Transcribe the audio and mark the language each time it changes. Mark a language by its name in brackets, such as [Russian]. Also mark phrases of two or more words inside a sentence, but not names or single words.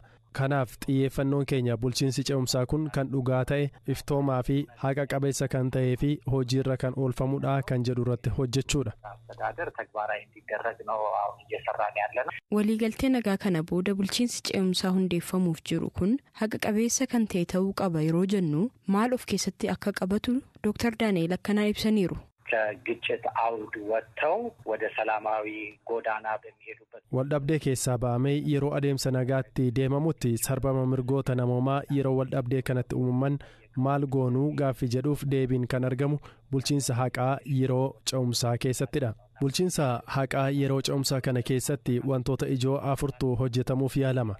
[Oromo] Kanaaf xiyyeeffannoon keenya bulchiinsi ce'umsaa kun kan dhugaa ta'e iftoomaa fi haqa qabeessa kan ta'ee fi hojiirra kan oolfamudha kan jedhu irratti hojjechuudha. Waliigaltee nagaa kana booda bulchiinsi ce'umsaa hundeeffamuuf jiru kun haqa qabeessa kan ta'e ta'uu qaba yeroo jennu maal of keessatti akka qabatu Dr. Daani'el akkanaa ibsaniiru. [Amharic] ከግጭት አውድ ወጥተው ወደ ሰላማዊ ጎዳና በሚሄዱበት [Oromo] ወልዳብዴ keessa baamee yeroo adeemsa nagaatti deemamutti sarbama mirgoota namoomaa yeroo waldhabdee kanatti uumaman maal goonuu gaaffii jedhuuf deebiin kan argamu bulchiinsa haqaa yeroo ce'umsaa keessattidha. Bulchiinsa haqaa yeroo ce'umsaa kana keessatti wantoota ijoo afurtu hojjetamuuf yaalama.